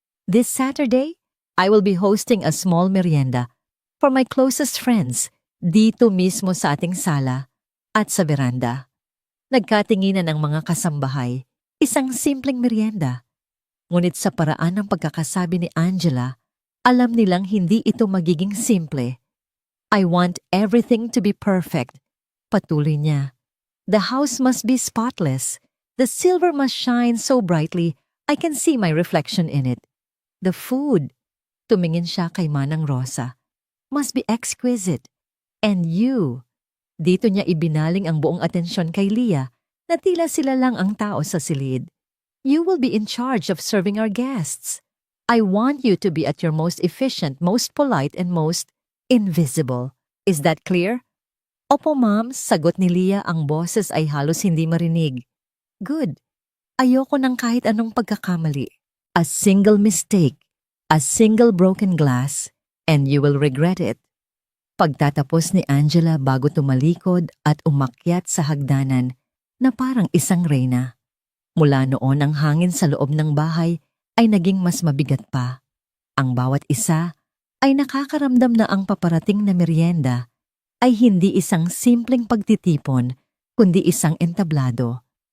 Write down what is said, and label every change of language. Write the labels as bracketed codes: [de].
[en] This Saturday, I will be hosting a small merienda for my closest friends [tl] dito mismo sa ating sala at sa veranda. Nagkatinginan ang mga kasambahay, isang simpleng merienda. Ngunit sa paraan ng pagkakasabi ni Angela, alam nilang hindi ito magiging simple. [en] I want everything to be perfect. [tl] Patuloy niya. [en] The house must be spotless. The silver must shine so brightly I can see my reflection in it. The food, [tl] tumingin siya kay Manang Rosa, [en] must be exquisite. And you, [tl] dito niya ibinaling ang buong atensyon kay Leah na tila sila lang ang tao sa silid. [en] You will be in charge of serving our guests. I want you to be at your most efficient, most polite, and most invisible. Is that clear? [tl] Opo, ma'am, sagot ni Leah, ang boses ay halos hindi marinig. [en] Good. [tl] Ayoko ng kahit anong pagkakamali. [en] A single mistake, a single broken glass, and you will regret it. [tl] Pagtatapos ni Angela bago tumalikod at umakyat sa hagdanan na parang isang reyna. Mula noon ang hangin sa loob ng bahay ay naging mas mabigat pa. Ang bawat isa ay nakakaramdam na ang paparating na merienda ay hindi isang simpleng pagtitipon, kundi isang entablado.